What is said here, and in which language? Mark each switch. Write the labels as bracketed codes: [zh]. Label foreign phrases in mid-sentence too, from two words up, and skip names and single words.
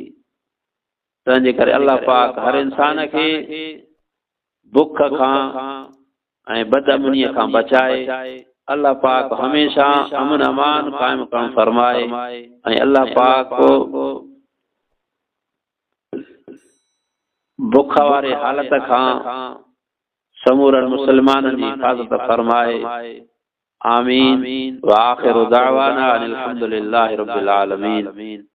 [sd] तंहिंजे करे अल्लाह पाक हर इंसान खे बुख खां ऐं बदअमनीअ खां बचाए। अल्लाह पाक हमेशह अमन अमान कायम करणु फरमाए ऐं अल्लाह पाक बुख वारे हालत खां समूरनि मुसलमाननि जी हिफ़ाज़त फरमाए। आमीन। [ar] وآخر دعوانا أن الحمد لله رب العالمين.